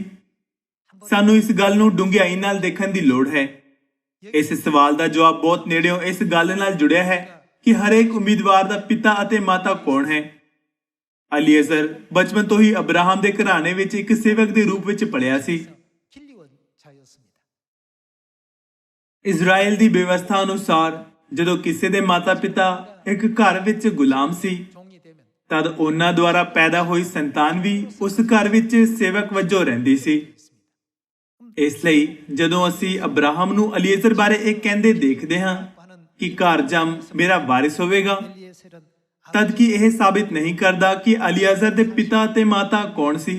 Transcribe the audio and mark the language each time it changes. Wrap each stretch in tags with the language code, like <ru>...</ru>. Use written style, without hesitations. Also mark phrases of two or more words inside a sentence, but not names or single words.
<pa>ਸਾਨੂੰ ਇਸ ਗੱਲ ਨੂੰ ਡੂੰਘਾਈ ਨਾਲ ਦੇਖਣ ਦੀ ਲੋੜ ਹੈ। ਇਸ ਸਵਾਲ ਦਾ ਜਵਾਬ ਬਹੁਤ ਨੇੜਿਓਂ ਇਸ ਗੱਲ ਨਾਲ ਜੁੜਿਆ ਹੈ ਕਿ ਹਰੇਕ ਉਮੀਦਵਾਰ ਦਾ ਪਿਤਾ ਅਤੇ ਮਾਤਾ ਕੌਣ ਹੈ। ਐਲੀਐਜ਼ਰ ਬਚਪਨ ਤੋਂ ਹੀ ਅਬਰਾਹਮ ਦੇ ਘਰਾਣੇ ਵਿੱਚ ਇੱਕ ਸੇਵਕ ਦੇ ਰੂਪ ਵਿੱਚ ਪਲਿਆ ਸੀ।</pa> <ko>길리원 자였습니다।</ko> <pa>ਇਜ਼ਰਾਈਲ ਦੀ ਵਿਵਸਥਾ ਅਨੁਸਾਰ ਜਦੋਂ ਕਿਸੇ ਦੇ ਮਾਤਾ-ਪਿਤਾ ਇੱਕ ਘਰ ਵਿੱਚ ਗੁਲਾਮ ਸੀ</pa> <ko>종이 되면</ko> <pa>ਤਦ ਉਹਨਾਂ ਦੁਆਰਾ ਪੈਦਾ ਹੋਈ ਸੰਤਾਨ ਵੀ ਉਸ ਘਰ ਵਿੱਚ ਸੇਵਕ ਵਜੋਂ ਰਹਿੰਦੀ ਸੀ। ਇਸ ਲਈ ਜਦੋਂ ਅਸੀਂ ਅਬਰਾਹਮ ਨੂੰ ਐਲੀਐਜ਼ਰ ਬਾਰੇ ਇਹ ਕਹਿੰਦੇ ਦੇਖਦੇ ਹਾਂ ਕਿ ਘਰ ਜੰਮ ਮੇਰਾ ਵਾਰਿਸ ਹੋਵੇਗਾ,</pa> <ko>엘리에셀은</ko> <pa>ਤਦ ਕਿ ਇਹ ਸਾਬਿਤ ਨਹੀਂ ਕਰਦਾ ਕਿ ਐਲੀਐਜ਼ਰ ਦੇ ਪਿਤਾ ਤੇ ਮਾਤਾ ਕੌਣ ਸੀ।</pa>